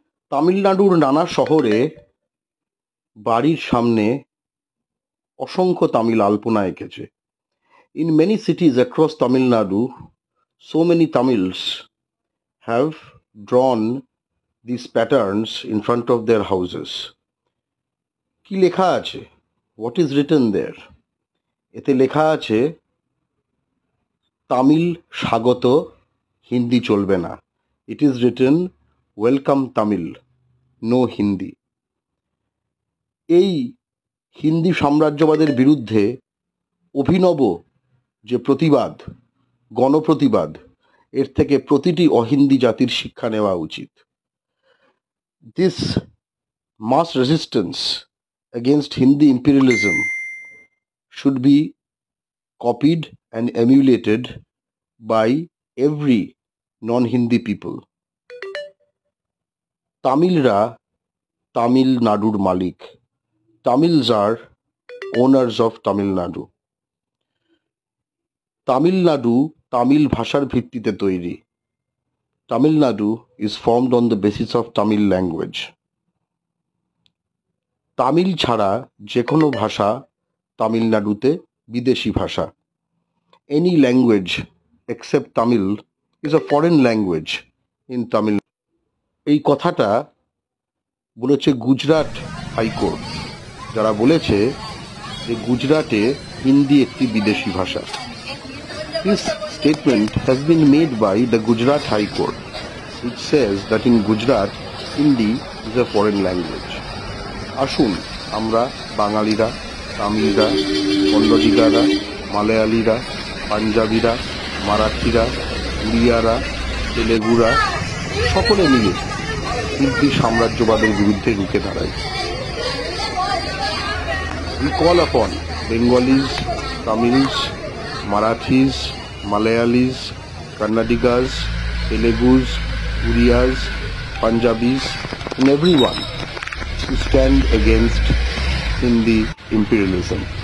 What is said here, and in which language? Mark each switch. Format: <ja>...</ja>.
<bn>তামিলনাড়ুর নানা শহরে বাড়ির সামনে অসংখ্য তামিল আলপনা এঁকেছে।</bn> <en>In many cities across Tamil Nadu, so many Tamils have drawn these patterns in front of their houses.</en> <bn>কি লেখা আছে?</bn> <en>What is written there?</en> <bn>এতে লেখা আছে তামিল স্বাগত, হিন্দি চলবে না।</bn> <en>It is written welcome Tamil, no Hindi.</en> <bn>এই হিন্দি সাম্রাজ্যবাদের বিরুদ্ধে অভিনব যে প্রতিবাদ, গণপ্রতিবাদ, এর থেকে প্রতিটি অহিন্দি জাতির শিক্ষা নেওয়া উচিত।</bn> <en>This mass resistance against Hindi imperialism should be copied and emulated by every non-Hindi people.</en> <bn>তামিলরা তামিলনাড়ুর মালিক।</bn> <en>Tamils are owners of Tamil Nadu. Tamil Nadu Tamil ভাষার ভিত্তিতে তৈরি। Tamil Nadu is formed on the basis of Tamil language.</en> <bn>Tamil ছাড়া যে কোনো ভাষা তামিলনাড়ুতে বিদেশি ভাষা।</bn> <en>Any language except Tamil is a foreign language in Tamil.</en> <bn>এই কথাটা বলেছে গুজরাট হাইকোর্ট, যারা বলেছে যে গুজরাটে হিন্দি একটি বিদেশি ভাষা।</bn> <en>This statement has been made by the Gujarat High Court, which says that in Gujarat, Hindi is a foreign language.</en> <bn>আসুন আমরা বাঙালিরা, তামিলরা, কন্নডিগারা, মালয়ালিরা, পাঞ্জাবিরা, মারাঠিরা, উড়িয়ারা, তেলেগুরা সকলে মিলে হিন্দি সাম্রাজ্যবাদের বিরুদ্ধে রুখে দাঁড়াই।</bn> <en>We call upon Bengalis, Tamils, Marathis, Malayalis, Kannadigas, Telugus, Uriyas, Punjabis, and everyone to stand against Hindi imperialism.</en>